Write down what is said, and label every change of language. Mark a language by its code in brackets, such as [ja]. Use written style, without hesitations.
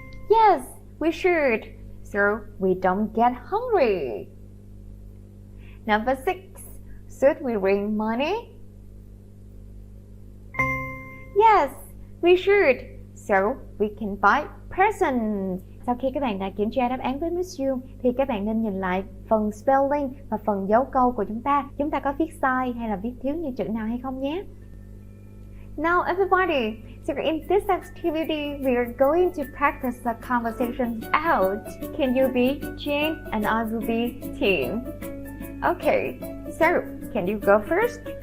[en] Yes, we should, so we don't get hungry. Number 6. Should we bring money? Yes, we should, so we can buy presents. [vi] Sau khi các bạn đã kiểm tra đáp án với Miss Dung thì các bạn nên nhìn lại phần spelling và phần dấu câu của chúng ta. Chúng ta có viết sai hay là viết thiếu như chữ nào hay không nhé. [en] Now everybody, so in this activity, we are going to practice the conversation out. Can you be Jane and I will be Tim? Okay, so can you go first?